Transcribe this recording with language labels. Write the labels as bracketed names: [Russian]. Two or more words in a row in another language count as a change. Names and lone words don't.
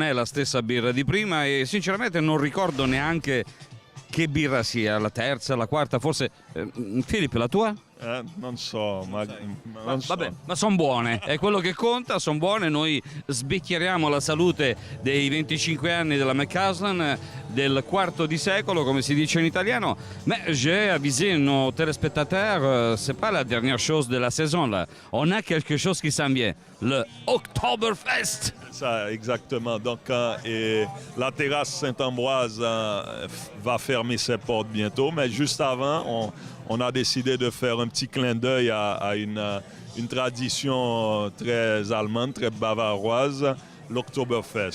[Italian] è la stessa birra di prima e sinceramente non ricordo neanche che birra sia, la terza, la quarta, forse... Filippo, la tua? Non so, non so. Vabbè, ma sono buone, è quello che conta, sono buone, noi sbicchieriamo la salute dei 25 anni della McCausland, del quarto di secolo, comme si dice in italiano. [French] Mais j'ai avisé nos téléspectateurs, c'est pas la dernière chose de la saison là. On a quelque chose qui s'en vient, le Oktoberfest. Ça, exactement. Donc, et la terrasse Saint-Ambroise va fermer ses portes bientôt, mais juste avant, on a décidé de faire un petit clin d'œil à une tradition très allemande, très bavaroise, l'Oktoberfest.